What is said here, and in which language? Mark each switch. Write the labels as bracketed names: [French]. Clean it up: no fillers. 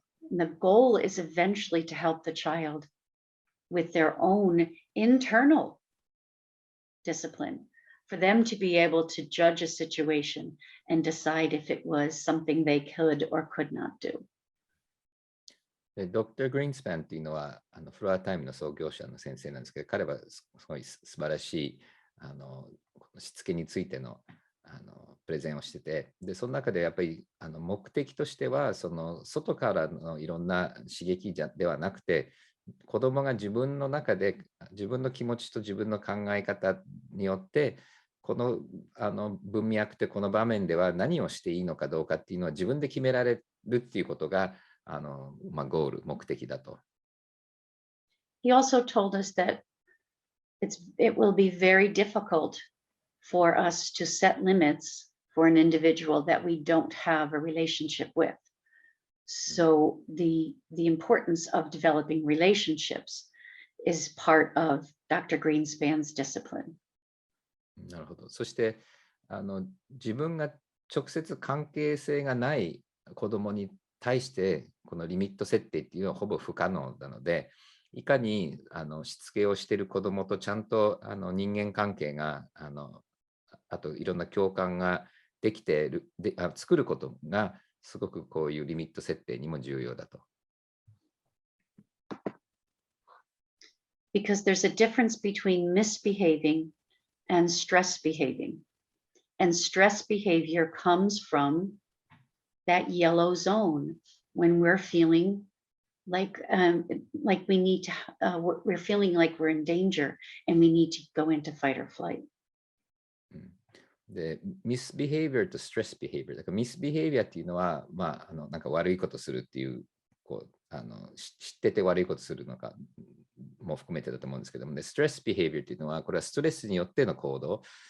[English] And the goal is eventually to help the child with their own internal discipline, for them to be able to judge a situation and decide if it was something they could or could not do. [Japanese] で、Dr. Greenspan っていうのはフロアタイムの創業者の先生なんですけど、彼はすごい素晴らしいしつけについてのプレゼンをしてて、でその中でやっぱり目的としてはその外からのいろんな刺激ではなくて、子どもが自分の中で自分の気持ちと自分の考え方によってこの文脈ってこの場面では何をしていいのかどうかっていうのは自分で決められるっていうことがゴール、目的だと。 [English] He also told us that it will be very difficult for us to set limits for an individual that we don't have a relationship with. So the importance of developing relationships is part of Dr. Greenspan's discipline. [Japanese] なるほど。そして自分が直接関係性がない子どもに対してこのリミット設定っていうのはほぼ不可能なので、いかにしつけをしている子どもとちゃんと人間関係があといろんな共感ができている作ることがすごくこういうリミット設定にも重要だと。 [English] Because there's a difference between misbehaving and stress behaving. And stress behavior comes from that yellow zone when we're feeling like we need to, we're feeling like we're in danger and we need to go into fight or flight. [Japanese] で、ミスビヘイビアとストレスビヘイビア。だからミスビヘイビアっていうのは、なんか悪いことするっていう、知ってて悪いことするのかも含めてだと思うんですけども、ね、ストレスビヘイビアっていうのは、これはストレスによっての行動。